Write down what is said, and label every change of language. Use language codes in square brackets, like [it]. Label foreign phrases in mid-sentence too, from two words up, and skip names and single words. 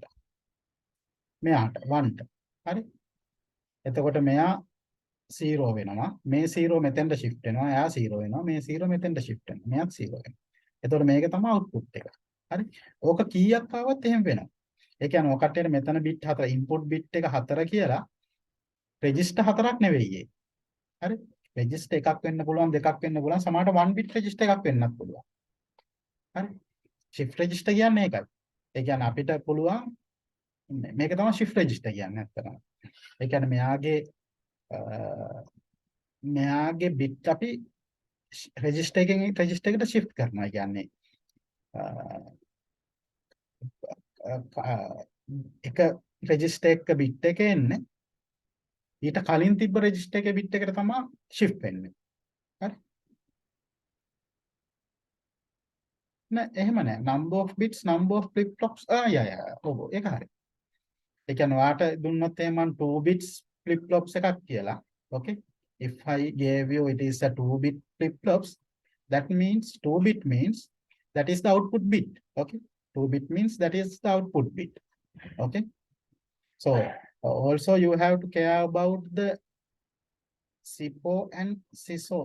[si] මෙයාට 1ට. හරි. එතකොට මෙයා 0 වෙනවා. මේ 0 මෙතෙන්ට shift වෙනවා. එයා 0 වෙනවා. මේ 0 මෙතෙන්ට shift වෙනවා. මෙයාත් 0 වෙනවා. එතකොට මේක තමයි output එක. හරි. ඕක කීයක් ආවත් එහෙම වෙනවා. ඒ කියන්නේ ඔය කට්ටියට මෙතන bit 4 [en] input bit [si] එක 4 කියලා register 4ක් නෙවෙයි ඒ. හරි. register එකක් වෙන්න පුළුවන්, දෙකක් වෙන්න පුළුවන්, සමහරට [en] 1 bit register [si] එකක් වෙන්නත් පුළුවන්. හරි. [en] shift register [si] කියන්නේ ඒකයි. ඒ කියන්නේ අපිට පුළුවන් මේක තමයි [en] shift register [si] කියන්නේ ඇත්තටම. ඒ කියන්නේ මෙයාගේ bit අපි register එකෙන් register එකට shift කරනවා. කියන්නේ එක රෙජිස්ටර් එක බිට් එක එන්නේ ඊට කලින් තිබ්බ රෙජිස්ටර් එකේ බිට් එකට තමයි shift වෙන්නේ. හරි. නෑ එහෙම නෑ. [en] number of bits, number of flip flops. [si] ඔව් ඒක හරි. ඒ කියන්නේ ඔයාට දුන්නොත් එහෙම [en] 2 bits flip flops [si] එකක් කියලා. [en] Okay. If I gave you it is a 2 bit flip flops, that means 2 bit means that is the output bit. Okay. 2 bit means that is the output bit. Okay. So also you have to care about the SIPO and SISO.